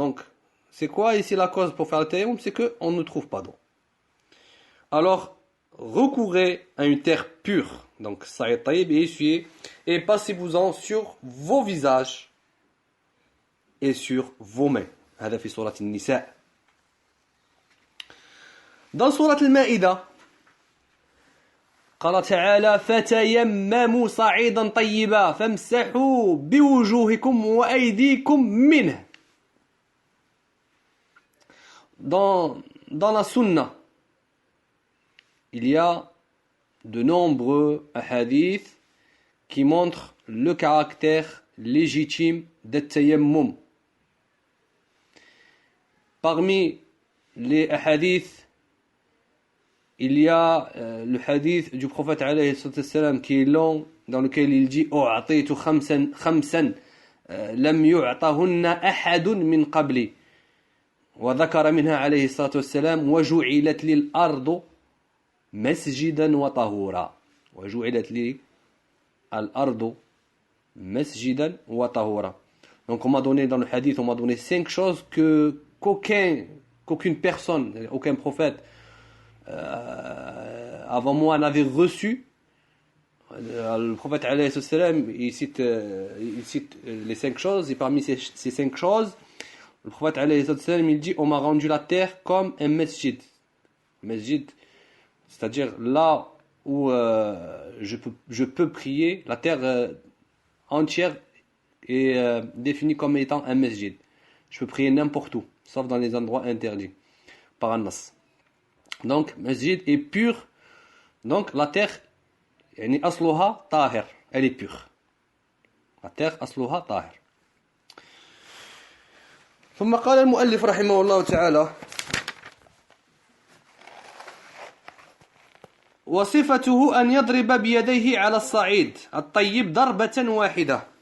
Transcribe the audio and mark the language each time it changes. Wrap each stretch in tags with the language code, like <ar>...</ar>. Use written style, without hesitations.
<fr>Donc c'est quoi ici la cause pour faire le tayammum? C'est qu'on ne trouve pas d'eau. Alors recourez à une terre pure, donc sa'id tayyib, et essuyez, et passez-vous-en sur vos visages et sur vos mains.</fr> <ar>هذا في سورة النساء. Dans سورة المائدة قال تعالى فتيمموا صعيدا طيبا فامسحوا بوجوهكم وأيديكم منه.</ar> <fr>Dans la sunna, il y a de nombreux hadiths qui montrent le caractère légitime de tayammum. Parmi les hadiths, il y a le hadith du prophète alayhi sallam qui est long, dans lequel il dit</fr> <ar>أعطيت خمسا لم يعطهن أحد من قبلي وذكر منها عليه الصلاة والسلام وجعلت لي الأرض مسجدا وطهورا. وجعلت لي الأرض مسجدا وطهورا.</ar> <fr>Donc on m'a donné dans le hadith, on m'a donné 5 choses qu'aucune personne, aucun prophète avant moi en avaient reçu. Le prophète alayhi salam, il cite les 5 choses, et parmi ces 5 choses, le prophète alayhi salam, il dit: on m'a rendu la terre comme un masjid. Masjid, c'est-à-dire là où je peux prier. La terre entière est définie comme étant un masjid. Je peux prier n'importe où, sauf dans les endroits interdits par An-Nas. Donc, masjid est pur. Donc, la terre,</fr> <ar>يعني أصلها طاهر,</ar> <fr>elle est pure. La terre</fr> <ar>أصلها طاهر. ثم قال المؤلف رحمه الله تعالى: وصفته أن يضرب بيديه على الصعيد الطيب ضربة واحدة.</ar>